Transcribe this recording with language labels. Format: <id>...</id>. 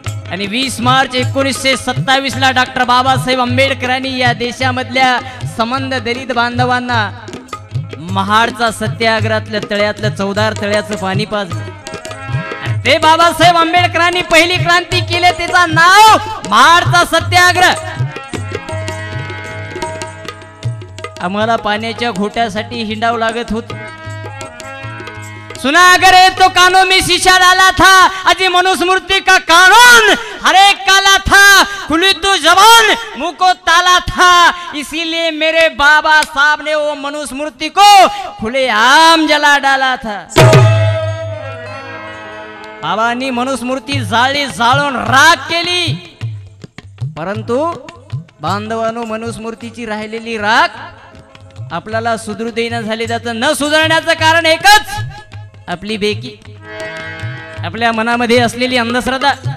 <mr>आणि 20 मार्च 1927 ला डॉक्टर बाबासाहेब आंबेडकरांनी या देशामधल्या संबंध दलित बांधवांना महाडचा सत्याग्रहातल्या तळ्यातलं 14 तळ्याचं पाणी पाजलं. ते बाबासाहेब आंबेडकरांनी पहिली क्रांती केली, त्याचं नाव महाडचा सत्याग्रह. आम्हाला पाण्याच्या घोट्यासाठी हिंडावं लागत होत.</mr> <hi>सुना अगर तो कानों में शीशा डाला था, अजी मनुस्मृति का कानून हर एक काला था, खुली तो जबान मुंह को ताला था, इसीलिए मेरे बाबा साहब ने वो मनुस्मृति को खुलेआम जला डाला था.</hi> <mr>बाबांनी मनुस्मृती जाळी जाळून राख केली. परंतु बांधवांनो, मनुस्मृतीची राहिलेली राख आपल्याला सुधरू देईना झाली. त्याचं न सुधारण्याचं कारण एकच, आपली बेकी, आपल्या मनामध्ये असलेली अंधश्रद्धा.</mr>